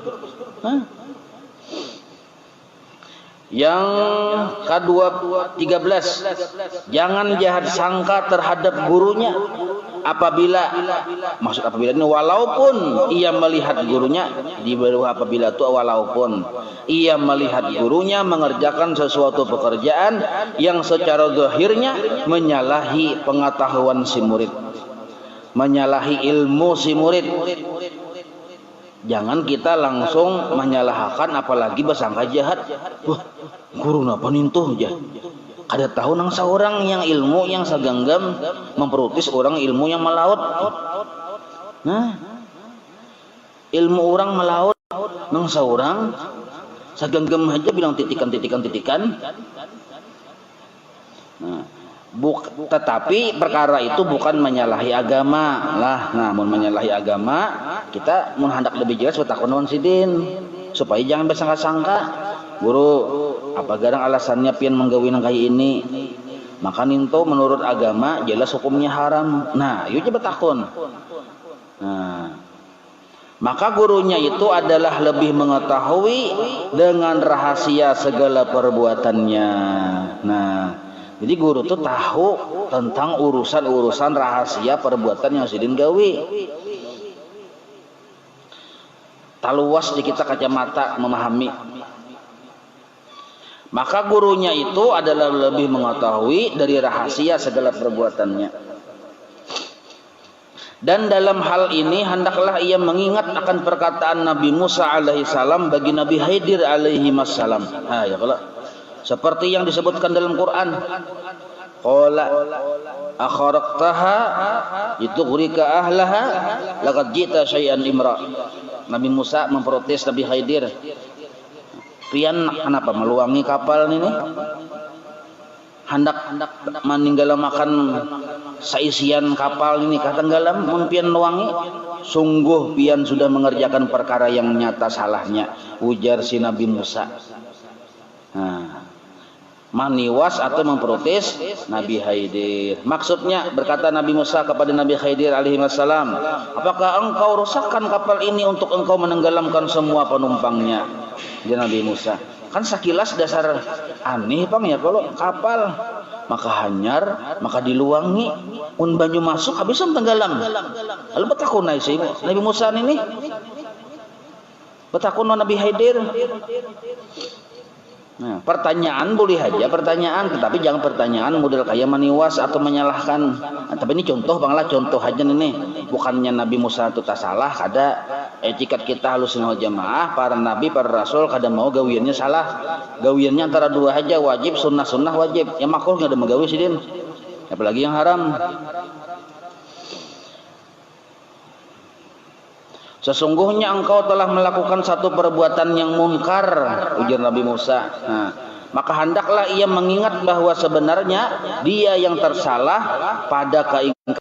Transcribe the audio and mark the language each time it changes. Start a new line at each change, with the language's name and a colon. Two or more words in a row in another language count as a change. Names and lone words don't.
Indonesian: Yang ke-13, jangan jahat sangka terhadap gurunya apabila ini walaupun ia melihat gurunya di bawah apabila itu walaupun ia melihat gurunya mengerjakan sesuatu pekerjaan yang secara zahirnya menyalahi pengetahuan si murid, menyalahi ilmu si murid. Jangan kita langsung menyalahkan apalagi bersangka jahat. Wah,
Banjar: guru napa nintuh aja. Kada tahu nang seorang yang ilmu yang saganggam memperutis orang ilmu yang melaut. Nah, ilmu orang melaut nang seorang saganggam aja bilang titikan.
Indonesian: Nah, tetapi perkara itu bukan menyalahi agama lah.
Banjar: Namun menyalahi agama kita mun hendak lebih jelas betakun lawan sidin supaya jangan bersangka-sangka guru apa garang alasannya pian menggawi nang kayak ini, maka ninto menurut agama jelas hukumnya haram. Nah yuk betakun.
Indonesian: Nah maka gurunya itu adalah lebih mengetahui dengan rahasia segala perbuatannya. Nah jadi guru tuh tahu tentang urusan rahasia perbuatan yang sidin gawi.
Banjar: Taluas di kita kacamata memahami.
Indonesian: Maka gurunya itu adalah lebih mengetahui dari rahasia segala perbuatannya. Dan dalam hal ini hendaklah ia mengingat akan perkataan Nabi Musa
Arabic: عليه السلام
Indonesian: bagi Nabi Khidir
Arabic: عليه السلام.
Indonesian: Ha ya kalau seperti yang disebutkan dalam Quran,
Arabic: قال أخرقتها لتغرق أهلها لقد جئت شيئا إمرا.
Banjar: Nabi Musa memprotes Nabi Khidir, pian kenapa meluangi kapal ini hendak meninggalan makan saisian kapal ini katenggalam mun pian luangi sungguh pian sudah mengerjakan perkara yang nyata salahnya, ujar si Nabi Musa.
Indonesian: Nah, maniwas atau memprotes Nabi Khidir. Maksudnya berkata Nabi Musa kepada Nabi Khidir
Arabic: عليه السلام,
Indonesian: apakah engkau rusakkan kapal ini untuk engkau menenggelamkan semua penumpangnya?
Banjar: Dia Nabi Musa, kan sekilas dasar aneh pang ya kalau kapal maka hanyar maka diluangi un banyu masuk habis tenggelam. Lalu betakun sih Nabi Musa ini betakun Nabi Khidir.
Indonesian: Nah, pertanyaan boleh aja pertanyaan, tetapi jangan pertanyaan model kayak maniwas atau menyalahkan. Nah, tapi ini contoh banglah, contoh aja ini. Bukannya Nabi Musa itu tak salah, kada etikat kita Ahlussunnah wal Jamaah, para nabi, para rasul kada mau gawiannya salah.
Banjar: Gawiannya antara dua aja, wajib, sunnah wajib. Yang makruh enggak ada menggawi sidin.
Indonesian: Apalagi yang haram. Sesungguhnya engkau telah melakukan satu perbuatan yang munkar, ujar Nabi Musa. Nah, maka hendaklah ia mengingat bahwa sebenarnya dia yang tersalah pada keingkaran.